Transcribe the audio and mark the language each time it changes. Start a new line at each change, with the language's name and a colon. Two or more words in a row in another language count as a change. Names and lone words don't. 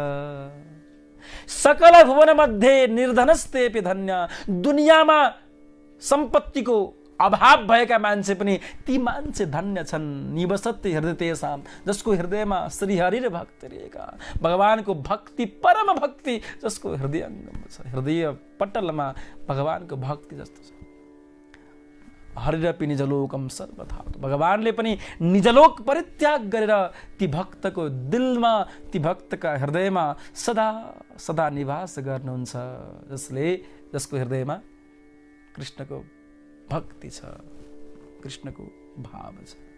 Sanskrit: सकल भुवन मध्ये निर्धनस्तेपि धन्य।
Nepali: दुनियाँमा सम्पत्तिको अभाव भएका मान्छे पनि ती मान्छे धन्य छन्।
Sanskrit: निवसति हृदय तेषां,
Nepali: जसको हृदयमा श्रीहरि र भक्ति रहेका, भगवानको भक्ति, परम भक्ति जसको हृदयङ्गमा छ, हृदय पटलमा भगवानको भक्ति जस्तो छ।
Sanskrit: हरिरपि निजलोकम सर्वथा,
Nepali: भगवानले पनि निजलोक परित्याग गरेर ती भक्तको दिलमा, ती भक्तका हृदयमा सदा सदा निवास गर्नुहुन्छ, जसको हृदयमा कृष्णको भक्ति छ, कृष्णको भाव छ।